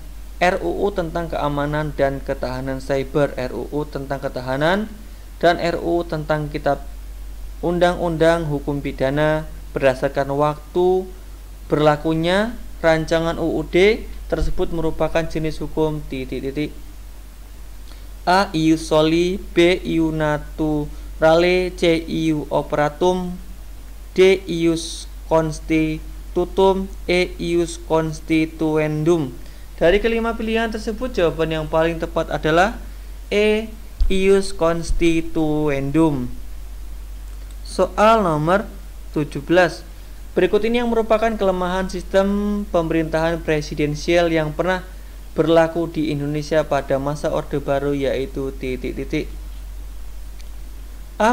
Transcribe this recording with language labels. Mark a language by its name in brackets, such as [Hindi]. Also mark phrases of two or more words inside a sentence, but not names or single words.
[Indonesian] RUU tentang keamanan dan ketahanan cyber, RUU tentang ketahanan, dan RUU tentang kitab undang-undang hukum pidana. Berdasarkan waktu berlakunya rancangan UUD tersebut merupakan jenis hukum A. [Latin] Ius soli, B. Ius naturale, C. Ius operatum, D. Ius tutum, E ius constituendum. [Indonesian] Dari kelima pilihan tersebut, jawaban yang paling tepat adalah E [Latin] ius constituendum. [Indonesian] Soal nomor 17. Berikut ini yang merupakan kelemahan sistem pemerintahan presidensial yang pernah berlaku di Indonesia pada masa Orde Baru, yaitu A.